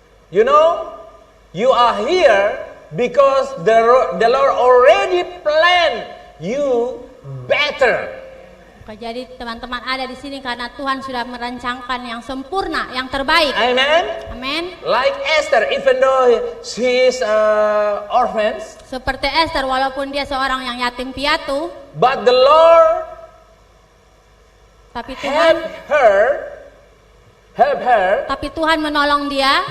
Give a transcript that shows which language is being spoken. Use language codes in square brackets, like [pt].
[en] You know, you are here because the Lord already planned you better. [id] Jadi teman-teman ada di sini karena Tuhan sudah merancangkan yang sempurna, yang terbaik. [en] Amen. [id] Amin. [en] Like Esther, even though she is orphan, [id] Seperti Esther, walaupun dia seorang yang yatim piatu, [en] but the Lord [id] tapi Tuhan [en] help her, [id] Tuhan menolong dia.